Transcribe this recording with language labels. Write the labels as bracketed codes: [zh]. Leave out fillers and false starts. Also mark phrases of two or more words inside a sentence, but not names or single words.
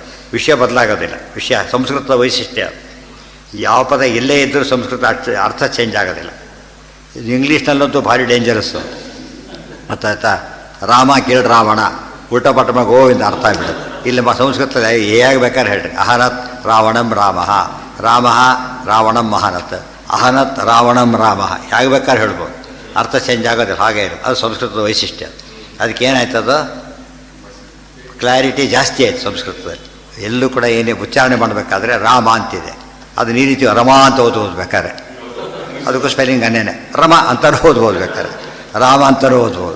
[kn] ವಿಷಯ ಬದಲಾಗೋದಿಲ್ಲ. ವಿಷಯ ಸಂಸ್ಕೃತದ ವೈಶಿಷ್ಟ್ಯ. ಯಾವ ಪದ ಎಲ್ಲೇ ಇದ್ದರೂ ಸಂಸ್ಕೃತ ಅರ್ಥ ಚೇಂಜ್ ಆಗೋದಿಲ್ಲ. ಇದು ಇಂಗ್ಲೀಷ್ನಲ್ಲಂತೂ ಭಾರಿ ಡೇಂಜರಸ್ಸು. ಗೊತ್ತಾಯ್ತಾ? ರಾಮ ಕೇಳಿ ರಾವಣ ಉಲ್ಟ ಪಟಮ ಗೋವಿಂದ ಅರ್ಥ ಆಗ್ಬಿಡೋದು. ಇಲ್ಲಿ ಸಂಸ್ಕೃತದ ಹೇಗೆ ಬೇಕಾದ್ರೆ ಹೇಳ್ರಿ. [sa] ಅಹನತ್ ರಾವಣಂ ರಾಮ, ರಾಮ ರಾವಣಂ ಮಹಾನತ್, ಅಹನತ್ ರಾವಣಂ ರಾಮ [kn] ಹೇಗೆ ಬೇಕಾದ್ರೆ ಹೇಳ್ಬೋದು. ಅರ್ಥ ಚೇಂಜ್ ಆಗೋದಿಲ್ಲ. ಹಾಗೆ ಇರೋದು ಅದು ಸಂಸ್ಕೃತದ ವೈಶಿಷ್ಟ್ಯ. ಅದಕ್ಕೇನಾಯ್ತದು ಕ್ಲಾರಿಟಿ ಜಾಸ್ತಿ ಆಯ್ತು ಸಂಸ್ಕೃತದಲ್ಲಿ. ಎಲ್ಲೂ ಕೂಡ ಏನೇ ಉಚ್ಚಾರಣೆ ಮಾಡಬೇಕಾದ್ರೆ ರಾಮ ಅಂತಿದೆ, ಅದನ್ನ ಈ ರೀತಿ ರಮ ಅಂತ ಓದ್ಬೇಕಾದ್ರೆ ಅದಕ್ಕೂ ಸ್ಪೆಲ್ಲಿಂಗ್ ಅನ್ನೇನೆ ರಮ ಅಂತಲೂ ಓದ್ಬೇಕಾದ್ರೆ ರಾಮ ಅಂತಲೂ ಓದ್ಬೋದು.